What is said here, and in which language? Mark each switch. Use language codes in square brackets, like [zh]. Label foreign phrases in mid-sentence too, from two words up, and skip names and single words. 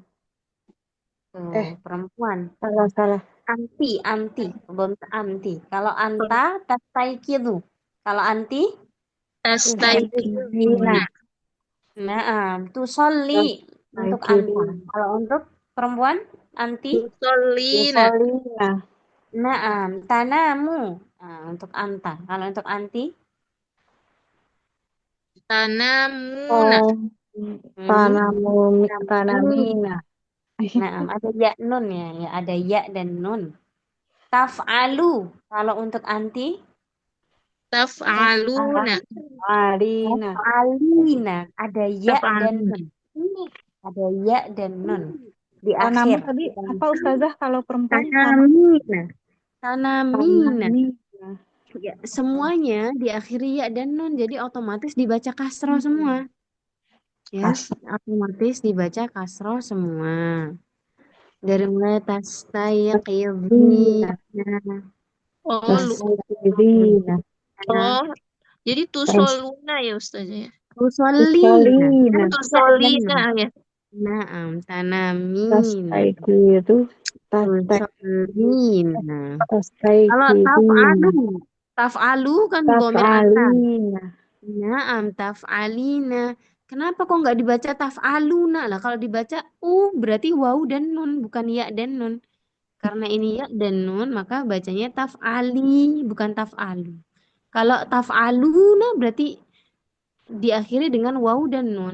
[id] Tuh, perempuan. Salah. Anti. Belum anti. Kalau [ar] أنت تستيقظ. [id] Kalau anti? Astaghfirullah. Nah, tusolli untuk anta. Kalau untuk perempuan, anti. Tushollina. [ar] نعم، تنام. [id] Nah, untuk anta. Kalau untuk anti, Tanamuna. Tanamina. Naam, ada ya nun ya, ada ya dan nun. Taf'alu. Kalau untuk anti, Taf'aluna. Alina. alina. Ada ya dan Taf'aluna. nun. Ada ya dan nun di Tanamu akhir. tadi apa Ustazah kalau perempuan? Tanamina. Tanamina. Tanamina. Ya, semuanya diakhiri ya dan nun, jadi otomatis dibaca kasroh semua. Ya, otomatis dibaca kasroh semua. Dari mulai tastaiqidhina. Oh, Tastaiqidhina. oh, jadi tusoluna ya Ustazah ya. Tusallina. Tusolina ya. [ar] نعم، تنامين. [id] Tastaiqidu. Tusallina. Kalau Tastaiqidhina. taf'alu kan dhamir anak. Taf'alina. [ar] نعم، تفعلين. [id] Kenapa kok nggak dibaca taf'aluna? Lah kalau dibaca berarti waw dan nun, bukan ya dan nun. Karena ini ya dan nun, maka bacanya taf'ali, bukan taf'alu. Kalau taf'aluna berarti diakhiri dengan waw dan nun.